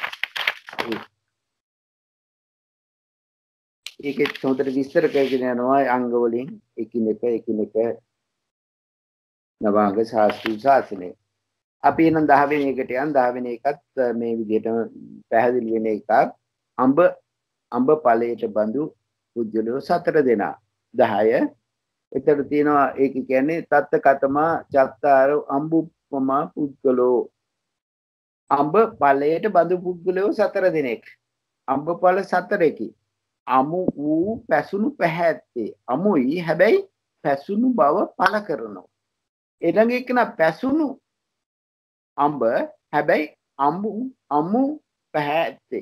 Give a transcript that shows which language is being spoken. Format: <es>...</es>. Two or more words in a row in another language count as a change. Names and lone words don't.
<si>ඒකෙත් හොඳට විස්තර කරගෙන යනවා අංග වලින් එකිනෙක නවාංග ශාස්ත්‍රු ශාසනය. අපි එනම් 10 වෙනි එකට යන් 10 වෙනි එකත් මේ විදිහට පැහැදිලි වෙන එකක්. අඹ ඵලයට බඳු පුජ්‍යලෝ 4 දෙනා 10. එතකොට තියෙනවා ඒක කියන්නේ</si> <pi>තත්ත කතමා චත්තාර අඹුපමා පුද්ගලෝ.</pi> <si>අඹ ඵලයට බඳු පුද්ගලෝ 4 දෙනෙක්. අඹ ඵල 4කි. අමු වූ පැසුණු පැහැත්තේ. අමුයි හැබැයි පැසුණු බව පළ කරනවා. ඊළඟ එක නා පැසුණු අඹ හැබැයි අමු පැහැත්තේ.</si>